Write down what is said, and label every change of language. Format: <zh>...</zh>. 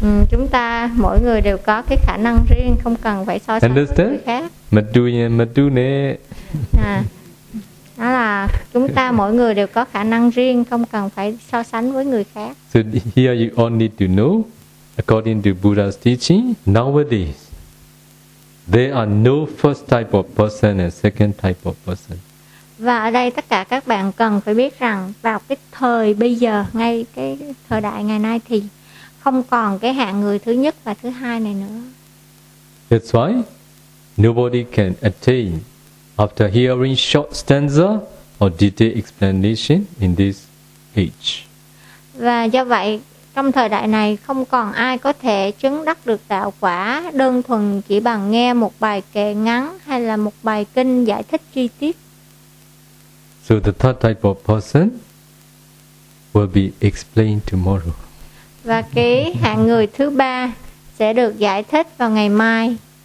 <vi>Chúng ta mỗi người đều có cái khả năng riêng, không cần phải so sánh với người khác. Matu ye matu ne. Đó là chúng ta mỗi người đều có khả năng riêng, không cần phải so sánh với người khác.</vi> <en>So here you all need to know, according to Buddha's teaching, nowadays there are no first type of person and second type of person.</en> <vi>Và ở đây tất cả các bạn cần phải biết rằng vào cái thời bây giờ, ngay cái thời đại ngày nay thì không còn cái hạng người thứ nhất và thứ hai này nữa.</vi> <en>That's why nobody can attain after hearing short stanza or detailed explanation in this age.</en> <vi>Và do vậy, trong thời đại này không còn ai có thể chứng đắc được đạo quả đơn thuần chỉ bằng nghe một bài kệ ngắn hay là một bài kinh giải thích chi tiết.</vi> <en>So the third type of person will be explained tomorrow.</en> <vi>Và cái hạng người thứ ba sẽ được giải thích vào ngày mai.</vi>